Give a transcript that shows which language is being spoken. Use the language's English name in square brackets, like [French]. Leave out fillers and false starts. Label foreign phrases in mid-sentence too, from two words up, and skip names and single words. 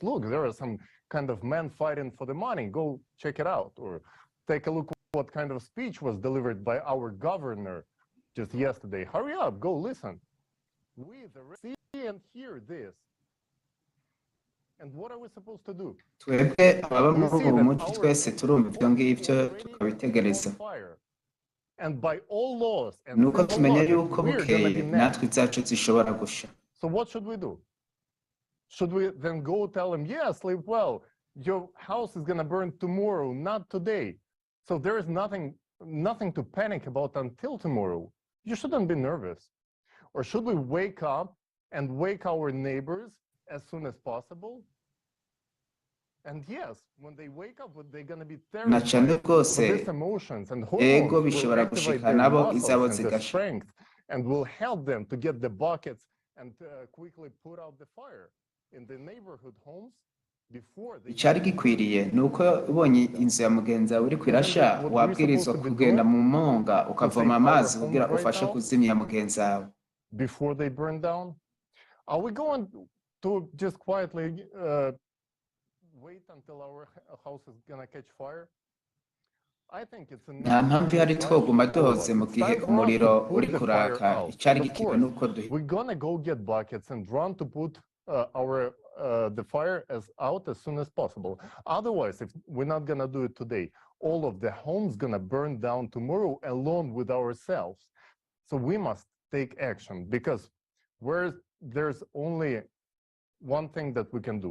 [English] Look, there are some kind of men fighting for the money. Go check it out. Or take a look what kind of speech was delivered by our governor just yesterday. Hurry up, go listen. We the rest see and hear this. And what are we supposed to do? [Kinyarwanda] twebwe ababa muri uwo muco twese turumva ibyo ngibyo tukabitegereza nuko tumenya yuko bukeye natwe izacu zishobora gusha. [English] So what should we do? Should we then go tell them, yeah, sleep well, your house is going to burn tomorrow, not today. So there is nothing to panic about until tomorrow. You shouldn't be nervous. Or should we wake up and wake our neighbors as soon as possible? And yes, when they wake up, they're going to be terrified of these emotions and hormones will activate their muscles and their strength and will help them to get the buckets and quickly put out the fire in the neighborhood homes. [Kinyarwanda] Icyari gikwiriye nuko ubonye inzu ya mugenzi wawe uri kwirasha wabwirizwa kugenda mu monga ukavoma amazi kugira ufashe kuzimya mugenzi wawe. [English] Before they burn down, are we going to just quietly wait until our house is going to catch fire? I think it's [Kinyarwanda] nta mpamvu ihari twoguma duhoze mu gihe umuriro uri kuraka. Icyari gikiwe nuko [English] we're going to go get buckets and run to put the fire out as soon as possible. Otherwise, if we're not going to do it today, all of the homes going to burn down tomorrow along with ourselves. So we must take action, because there's only one thing that we can do.